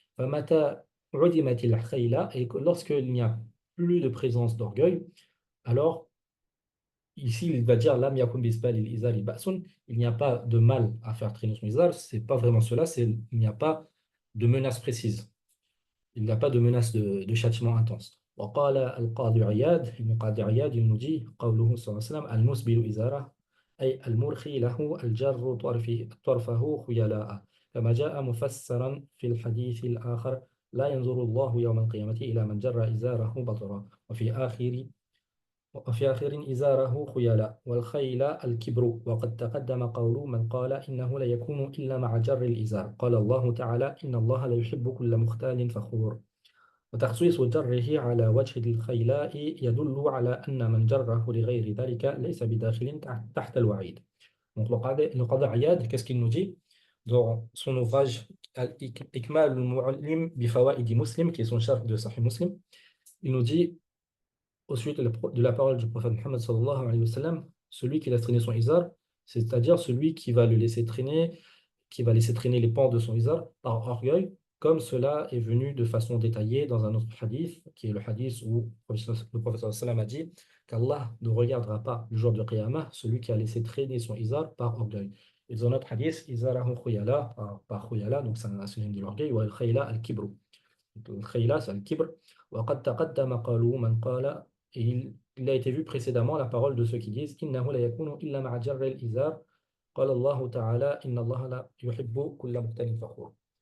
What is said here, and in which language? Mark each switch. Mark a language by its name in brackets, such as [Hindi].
[Arabic] Famata udimatil khayla, [French] et que lorsqu'il n'y a plus de présence d'orgueil, alors ici il va dire [Arabic] lam yakun bisbal il izar ba'sun, [French] il n'y a pas de mal à faire traîner son izar, c'est pas vraiment cela, il n'y a pas de menace précise. Il n'y a pas de menace de châtiment intense. [Arabic] وقال القاضي عياض ابن قاضي عياض [French] il nous dit [Arabic] قوله صلى الله عليه وسلم المسبل إزاره أي المرخي له الجر طرفه خيلاء كما جاء مفسرا في الحديث الآخر لا ينظر الله يوم القيامة إلى من جر إزاره بطرا وفي آخر إزاره خيلاء والخيل الكبر وقد تقدم قول من قال إنه لا يكون إلا مع جر الإزار قال الله تعالى إن الله لا يحب كل مختال فخور. وتخصيص جره على وجه الخيلاء يدل على أن من جره لغير ذلك ليس بداخل تحت الوعيد. [French] Donc le Qadi Iyad, qu'est-ce qu'il nous dit dans son ouvrage Ikmal al-Mu'allim bi Fawaidi Muslim, qui est son chef de Sahih Muslim, il nous dit au suite de la parole du prophète Muhammad sallallahu alayhi wa sallam, celui qui laisse traîner son izar, c'est-à-dire celui qui va le laisser traîner, qui va laisser traîner les pans de son izar par orgueil, comme cela est venu de façon détaillée dans un autre hadith, qui est le hadith où le prophète sallam a dit qu'Allah ne regardera pas le jour de Qiyamah celui qui a laissé traîner son izar par orgueil. Et dans notre hadith, [Arabic] izarahu khuyala, [French] par khuyala, donc c'est un synonyme de l'orgueil, ou [Arabic] al-khayla al-kibru. [French] Al-khayla, c'est al-kibr. [Arabic] وقد تقدم قالوا من قال. [French] Et il a été vu précédemment la parole de ceux qui disent [Arabic] إنه لا يكون إلا مع جر الإزار قال الله تعالى إن الله لا يحب كل مختال فخور.